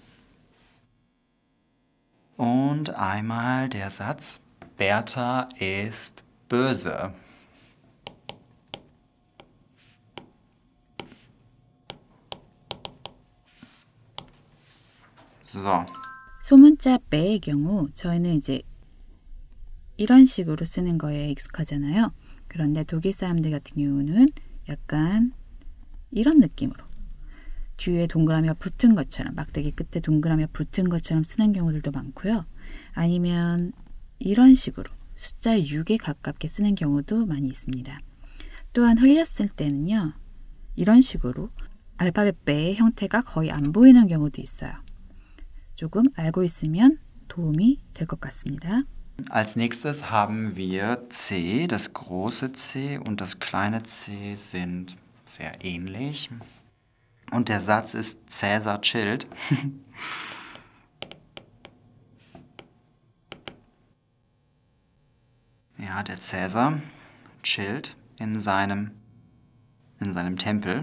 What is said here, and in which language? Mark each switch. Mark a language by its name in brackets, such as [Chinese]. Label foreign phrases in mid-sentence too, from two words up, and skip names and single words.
[German] Und einmal der Satz, Bertha ist böse. So. [Korean] 소문자 배의 경우 저희는 이제 이런 식으로 쓰는 거에 익숙하잖아요. 그런데 독일 사람들 같은 경우는 약간 이런 느낌으로 뒤에 동그라미가 붙은 것처럼 막대기 끝에 동그라미가 붙은 것처럼 쓰는 경우들도 많고요. 아니면 이런 식으로 숫자 6에 가깝게 쓰는 경우도 많이 있습니다. 또한 흘렸을 때는요. 이런 식으로 알파벳 배의 형태가 거의 안 보이는 경우도 있어요. 조금 알고 있으면 도움이 될 것 같습니다. [German] Als nächstes haben wir C, das große C und das kleine C sind sehr ähnlich. Und der Satz ist Cäsar chillt. Ja, der Cäsar chillt in seinem Tempel.